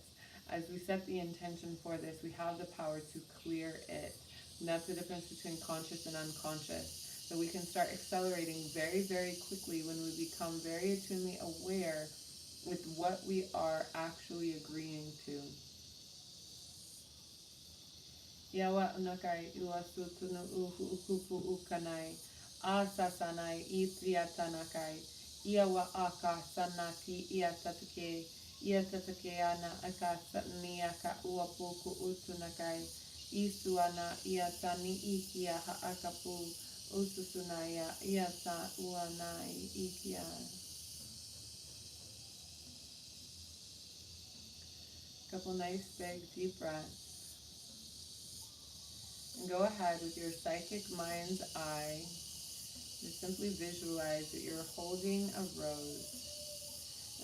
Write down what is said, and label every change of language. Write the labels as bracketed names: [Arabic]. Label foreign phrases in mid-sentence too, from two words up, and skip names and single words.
[English] As we set the intention for this, we have the power to clear it. And that's the difference between conscious and unconscious. So we can start accelerating very, very quickly when we become very attunely aware with what we are actually agreeing to. Yawa unakai iwasutunu uhu ukupu ukanai, asasanai itriatanakai, iawa aka sanaki iatatuke ana aka satniaka uapuku utunakai, Isuana iatani ikia haakapu ususunaya iata uanai ikia. Couple nice big deep breaths. And go ahead with your psychic mind's eye. Just simply visualize that you're holding a rose.